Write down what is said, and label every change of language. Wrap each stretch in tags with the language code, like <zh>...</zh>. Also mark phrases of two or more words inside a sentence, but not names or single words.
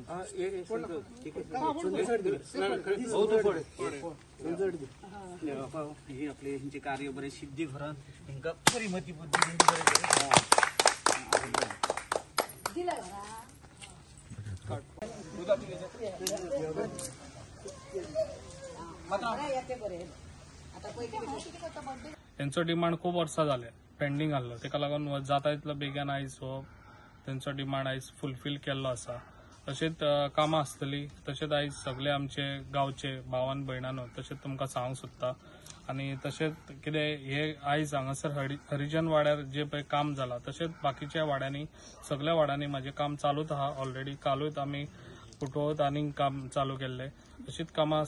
<kok>हे आपले ह्यांचे कार्य बरे सिद्धी घरात हिंका बरी मती बुद्धी त्यांचं डिमांड खूप वर्सां जाले पेंडिंग आसलो तेका लागून जाता तितलो बेगीन आयज हो त्यांचो डिमांड आयज फुलफील केल्लो आसा तशेंच कामां आसतली तशेंच आयज सगळे आमचे गांवचे भावान भयणांनो तशेंच तुमकां सांगूंक सोदता आनी तशेंच कितें हे आयज हांगासर हरिजन वाड्यार जे पळय काम जालां तशेंच बाकीच्या वाड्यांनी सगळ्या वाड्यांनी म्हाजें काम चालूच आहा ऑलरेडी कालूच आमी फुटवत आनीक काम चालू केल्लें तशीच कामां</kok>